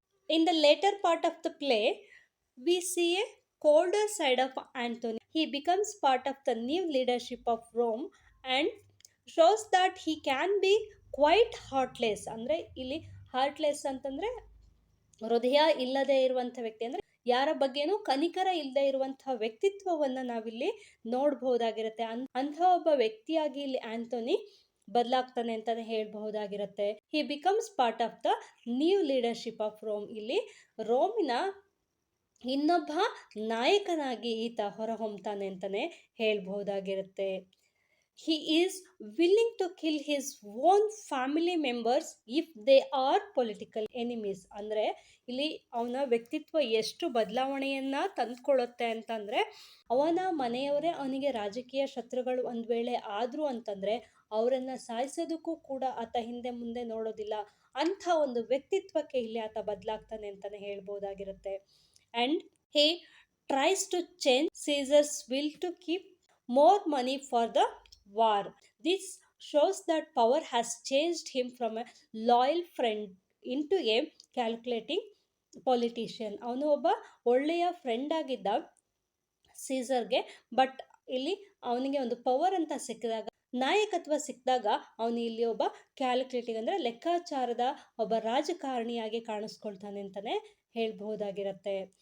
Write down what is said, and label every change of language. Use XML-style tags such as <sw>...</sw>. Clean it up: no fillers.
<en>In the later part of the play we see a colder side of Antony. He becomes part of the new leadership of Rome and shows that he can be quite heartless.</en> <kn>ಅಂದರೆ ಇಲ್ಲಿ heartless ಅಂತಂದರೆ ಹೃದಯ ಇಲ್ಲದೆ ಇರುವಂಥ ವ್ಯಕ್ತಿ, ಅಂದರೆ ಯಾರ ಬಗ್ಗೆನೂ ಕನಿಕರ ಇಲ್ಲದೆ ಇರುವಂತಹ ವ್ಯಕ್ತಿತ್ವವನ್ನು ನಾವಿಲ್ಲಿ ನೋಡಬಹುದಾಗಿರುತ್ತೆ. ಅಂಥ ಒಬ್ಬ ವ್ಯಕ್ತಿಯಾಗಿ ಇಲ್ಲಿ ಆಂಟೋನಿ ಬದಲಾಗ್ತಾನೆ ಅಂತಾನೆ ಹೇಳಬಹುದಾಗಿರುತ್ತೆ.</kn> <en>He becomes part of the new leadership of Rome.</en> <kn>ಇಲ್ಲಿ ರೋಮಿನ ಇನ್ನೊಬ್ಬ ನಾಯಕನಾಗಿ ಈತ ಹೊರಹೊಮ್ತಾನೆ ಅಂತಾನೆ ಹೇಳ್ಬಹುದಾಗಿರುತ್ತೆ.</kn> <en>He is willing to kill his own family members if they are political enemies.</en> <kn>ಅಂದರೆ ಇಲ್ಲಿ ಅವನ ವ್ಯಕ್ತಿತ್ವ ಎಷ್ಟು ಬದಲಾವಣೆಯನ್ನ ತಂದ್ಕೊಳ್ಳುತ್ತೆ ಅಂತಂದ್ರೆ, ಅವನ ಮನೆಯವರೇ ಅವನಿಗೆ ರಾಜಕೀಯ ಶತ್ರುಗಳು ಒಂದ್ ವೇಳೆ ಆದ್ರು ಅಂತಂದ್ರೆ ಅವರನ್ನ ಸಾಯಿಸೋದಕ್ಕೂ ಕೂಡ ಆತ ಹಿಂದೆ ಮುಂದೆ ನೋಡೋದಿಲ್ಲ. ಅಂಥ ಒಂದು ವ್ಯಕ್ತಿತ್ವಕ್ಕೆ ಇಲ್ಲಿ ಆತ ಬದಲಾಗ್ತಾನೆ ಅಂತಾನೆ ಹೇಳ್ಬಹುದಾಗಿರುತ್ತೆ.</kn> <en>And he tries to change Caesar's will to keep more money for the war. This shows that power has changed him from a loyal friend into a calculating politician.</en> <kn>ಅವನು ಒಬ್ಬ ಒಳ್ಳೆಯ ಫ್ರೆಂಡ್ ಆಗಿದ್ದ ಸೀಸರ್ಗೆ, ಬಟ್ ಇಲ್ಲಿ ಅವನಿಗೆ ಒಂದು power ಅಂತ ಸಿಕ್ಕಿದಾಗ, ನಾಯಕತ್ವ ಸಿಕ್ಕಿದಾಗ ಅವನು ಇಲ್ಲಿ ಒಬ್ಬ ಕ್ಯಾಲ್ಕುಲೇಟಿಂಗ್ ಅಂದರೆ ಲೆಕ್ಕಾಚಾರದ ಒಬ್ಬ ರಾಜಕಾರಣಿಯಾಗಿ ಕಾಣಿಸ್ಕೊಳ್ತಾನೆ ಅಂತಾನೆ ಹೇಳ್ಬಹುದಾಗಿರುತ್ತೆ.</kn>